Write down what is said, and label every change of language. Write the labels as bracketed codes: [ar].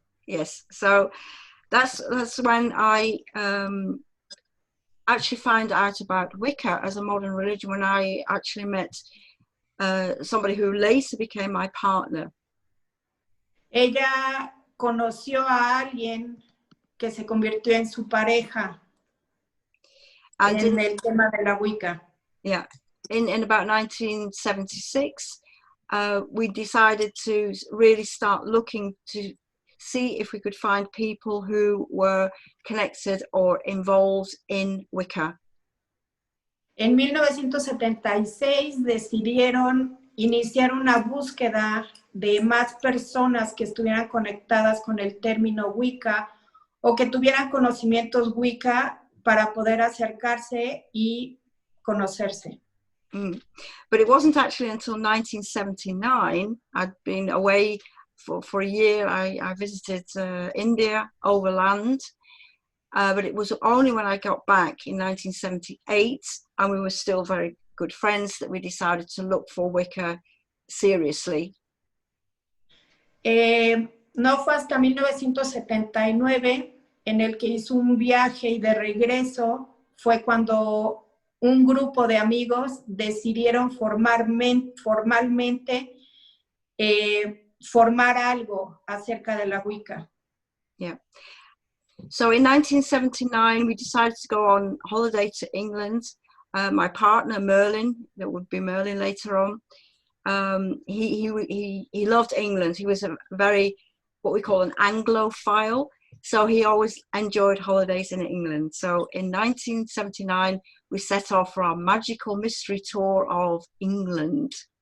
[en] Yes, so that's when I actually found out about Wicca as a modern religion, when I actually met somebody who later became my partner. [es] Ella conoció a alguien que se convirtió en su pareja en el tema de la Wicca. [en] Yeah, in about 1976, we decided to really start looking to see if we could find people who were connected or involved in Wicca. [es] En 1976 decidieron iniciar una búsqueda de más personas que estuvieran conectadas con el término Wicca o que tuvieran conocimientos Wicca para poder acercarse y conocerse. [en] But it wasn't actually until 1979, I'd been away for a year. I visited India overland, but it was only when I got back in 1978, and we were still very good friends, that we decided to look for Wicca seriously. [es] No fue hasta 1979 en el que hizo un viaje y de regreso fue cuando un grupo de amigos decidieron formalmente formar algo acerca de la Wicca. [en] Yeah. So in 1979, we decided to go on holiday to England. My partner, Merlin, that would be Merlin later on, he loved England. He was a very, what we call an Anglophile. So he always enjoyed holidays in England. So in 1979, we set off for our magical mystery tour of England.